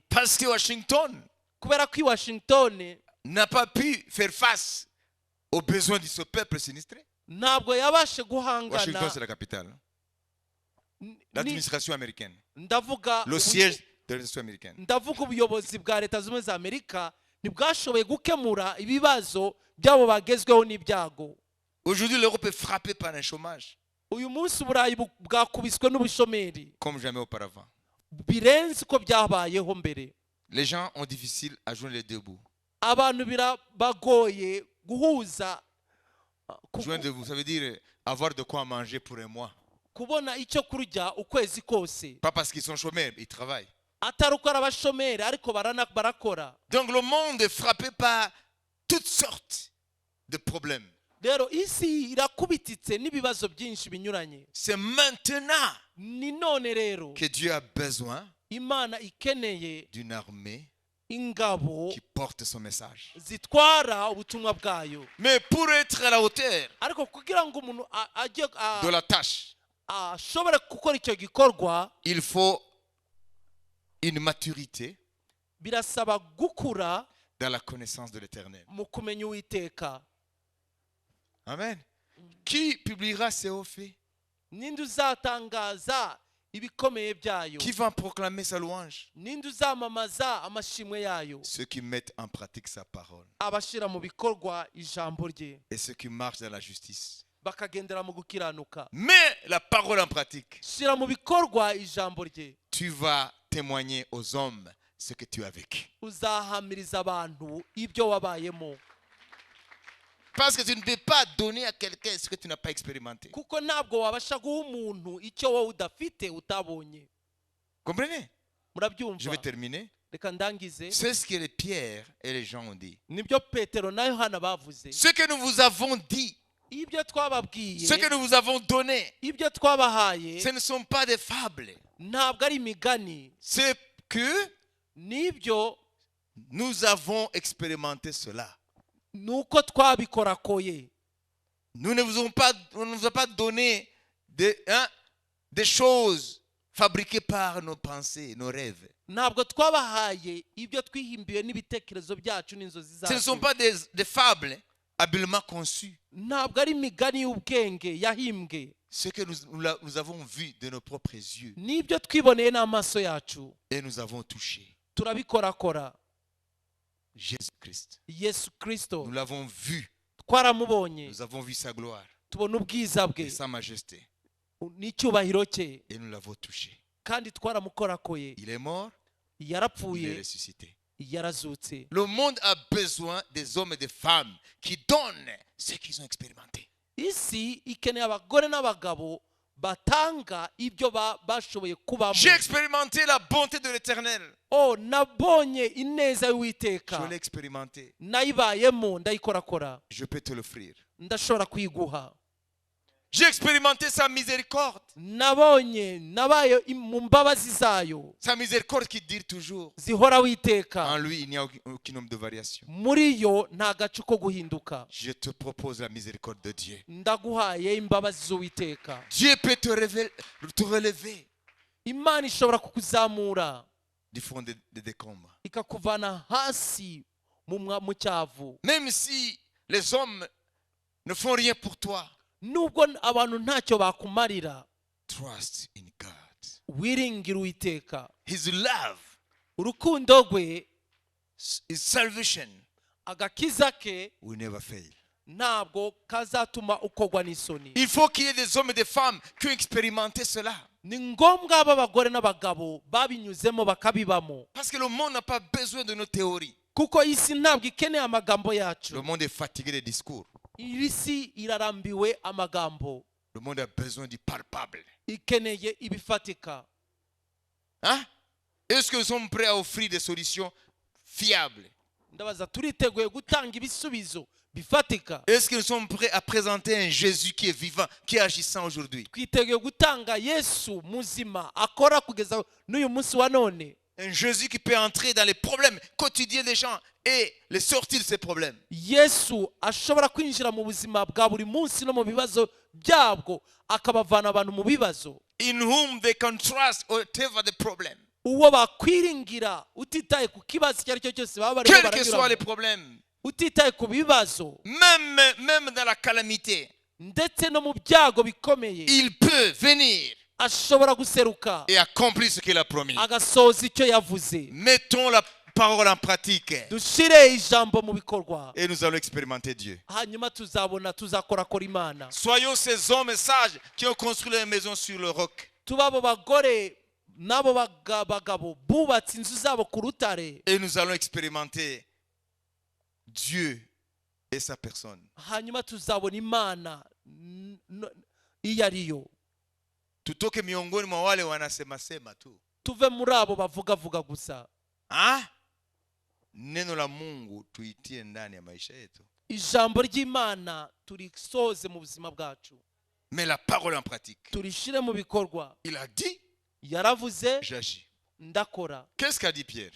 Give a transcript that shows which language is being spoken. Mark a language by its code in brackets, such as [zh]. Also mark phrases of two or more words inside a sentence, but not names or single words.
[fr] Parce que Washington [rw] Kubera ko i Washington [fr] n'a pas pu faire face aux besoins de ce peuple sinistré. [rw] ntabwo yabashe Washington, guhangana. [fr] c'est la capitale. [rw] Ni- [fr] L'administration américaine. [rw] ndavuga [fr] Le siège de l'administration américaine. [rw] ndavuga ubuyobozi bwa leta zunze ubumwe za Amerika ntibwashoboye gukemura ibibazo by'abo bagezweho n'ibyago. [fr] Aujourd'hui, l'Europe est frappée par un chômage [rw] Uyu munsi Uburayi bwakubiswe n'ubushomeri [fr] comme jamais auparavant. [rw] birenze uko byabayeho mbere. [fr] Les gens ont difficile à joindre les deux bouts. [rw] Abantu birabagoye guhuza [fr] Joindre deux bouts, ça veut dire avoir de quoi manger pour un mois. [rw] kubona icyo kurya ukwezi kose. [fr] Pas parce qu'ils sont chômeurs, ils travaillent. [rw] Atari uko ari abashomeri ariko barakora. [fr] Donc le monde est frappé par toutes sortes de problèmes. [rw] Rero isi irakubititse n'ibibazo byinshi binyuranye. [fr] C'est maintenant [rw] Ni none rero [fr] que Dieu a besoin [rw] Imana ikeneye [fr] d'une armée [rw] ingabo [fr] qui porte son message. [rw] zitwara ubutumwa bwayo. [fr] Mais pour être à la hauteur [rw] Ariko kugira ngo umuntu ajye [fr] de la tâche, [rw] ashobore gukora icyo gikorwa, [fr] il faut une maturité [rw] birasaba gukura [fr] dans la connaissance de l'Éternel. [rw] mu kumenya Uwiteka. Amen. [fr] Qui publiera ses hauts faits? [rw] Ninde uzatangaza ibikomeye byayo? [fr] Qui va proclamer sa louange? [rw] Ninde uzamamaza amashimwe yayo? [fr] Ceux qui mettent en pratique sa parole [rw] Abashira mu bikorwa ijambo rye, [fr] et ceux qui marchent dans la justice. [rw] bakagendera mu gukiranuka. [fr] Mets la parole en pratique. [rw] Shira mu bikorwa ijambo rye, [fr] Tu vas témoigner aux hommes ce que tu as vécu. [rw] uzahamiriza abantu ibyo wabayemo. [fr] Parce que tu ne peux pas donner à quelqu'un ce que tu n'as pas expérimenté. [rw] kuko ntabwo wabasha guha umuntu icyo wowe udafite utabonye. [fr] Comprenez? Je [rw] Murabyumva? [fr] vais terminer. [rw] Reka ndangize. [fr] C'est ce que les Pierre et les gens ont dit. [rw] Nibyo Petero na Yohana bavuze. [fr] Ce que nous vous avons dit, [rw] Ibyo twababwiye, [fr] ce que nous vous avons donné, [rw] ibyo twabahaye, [fr] ce ne sont pas des fables. [rw] ntabwo ari imigani. [fr] C'est que [rw] Nibyo [fr] nous avons expérimenté cela. [rw] nuko twabikorakoye. [fr] On ne vous a pas donné des choses fabriquées par nos pensées, nos rêves. [rw] Ntabwo twabahaye ibyo twihimbiye n'ibitekerezo byacu n'inzozi [fr] Ce ne sont [rw] zacu. [fr] pas des fables habilement conçues. [rw] Ntabwo ari imigani y'ubwenge yahimbwe. [fr] Ce que nous avons vu de nos propres yeux [rw] Nibyo twiboneye n'amaso yacu. [fr] et nous avons touché. [rw] Turabikorakora. [fr] Jésus-Christ. [rw] Yesu Kristo [fr] Nous l'avons vu. [rw] twaramubonye, [fr] Nous avons vu sa gloire [rw] tubona ubwiza [fr] et [rw] bwe [fr] sa majesté. [rw] n'icyubahiro cye, [fr] Et nous l'avons touché. [rw] kandi twaramukorakoye. [fr] Il est mort, il est [rw] Yarapfuye, [fr] ressuscité. [rw] yarazutse. [fr] Le monde a besoin des hommes et des femmes qui donnent ce qu'ils ont expérimenté. [rw] Isi ikeneye abagore n'abagabo batanga ibyo bashoboye kubamo. [fr] J'ai expérimenté la bonté de l'Éternel. [rw] Oh, nabonye ineza [fr] Je [rw] y'Uwiteka, [fr] l'ai expérimenté. [rw] nayibayemo, ndayikorakora, [fr] Je peux te l'offrir. [rw] ndashobora kuyiguha. [fr] J'ai expérimenté sa miséricorde. [rw] Nabaye mu mbabazi zayo [fr] Sa miséricorde qui dure toujours. [rw] zihora witeka. [fr] En lui, il n'y a aucun nombre de variations. [rw] Muri yo nta gace ko guhinduka. [fr] Je te propose la miséricorde de Dieu. [rw] Ndaguhaye imbabazi z'Uwiteka. [fr] Dieu peut te relever [rw] Imana ishobora kukuzamura [fr] du fond des décombres. [rw] ikakuvana hasi mu cyavu. [fr] Même si les hommes ne font rien pour toi, [rw] Nubwo abantu ntacyo bakumarira, [en] trust in God. [rw] wiringira Uwiteka. [en] His love, [rw] Urukundo rwe, [en] his salvation [rw] agakiza ke [en] will never fail. [rw] ntabwo kazatuma ukogwa n'isoni. [fr] Il faut qu'il y ait des hommes et des femmes qui ont expérimenté cela. [rw] Ni ngombwa ab'abagore n'abagabo babinyuzemo bakabibamo, [fr] Parce que le monde n'a pas besoin de nos théories. [rw] kuko isi ntabwo ikeneye amagambo yacu. [fr] Le monde est fatigué des discours. [rw] Iri si irarambiwe amagambo, [fr] Le monde a besoin du palpable. [rw] ikeneye ibifatika. [fr] Hein? Est-ce que nous sommes prêts à offrir des solutions fiables? [rw] Ndabaza, turiteguye gutanga ibisubizo bifatika? [fr] Est-ce que nous sommes prêts à présenter un Jésus qui est vivant, qui est agissant aujourd'hui? [rw] Twiteguye gutanga Yesu muzima akora kugeza n'uyu munsi wa none? [fr] Un Jésus qui peut entrer dans les problèmes quotidiens des gens et les sortir de ces problèmes. [rw] Yesu ashobora kwinjira mu buzima bwa buri munsi no mu bibazo byabwo akabavana abantu mu bibazo. [en] In whom they can trust whatever the problem. [rw] Uwo bakwiringira utitaye ku kibazo icyo ari cyo cyose baba barimo [fr] Quels que soient les [rw] baranyuramo, [fr] problèmes, [rw] utitaye ku bibazo, [fr] même dans la calamité, [rw] ndetse no mu byago bikomeye, [fr] il peut venir [rw] ashobora guseruka [fr] et accomplir ce qu'il a promis. [rw] agasoza icyo yavuze. [fr] Mettons la parole en pratique [rw] Dushire ijambo mu bikorwa, [fr] et nous allons expérimenter Dieu. [rw] hanyuma tuzakorakora Imana. [fr] Soyons ces hommes sages qui ont construit leur maison sur le roc. [rw] Tuba abo bagore n'abo bagabo bubatse inzu zabo ku rutare, [fr] Et nous allons expérimenter Dieu et sa personne. [rw] hanyuma tuzabona Imana iyo ari yo. [sw] Tutoke miongoni mwa wale wanasema tu. [rw] Tuve muri abo bavuga gusa. [sw] Neno la Mungu tuitie ndani ya maisha yetu. [rw] Ijambo ry'Imana turisoze mu buzima bwacu, [fr] Mais la parole en pratique. [rw] turishire mu bikorwa. [fr] Il a dit, [rw] Yaravuze, [fr] j'agis. [rw] ndakora. [fr] Qu'est-ce qu'a dit Pierre?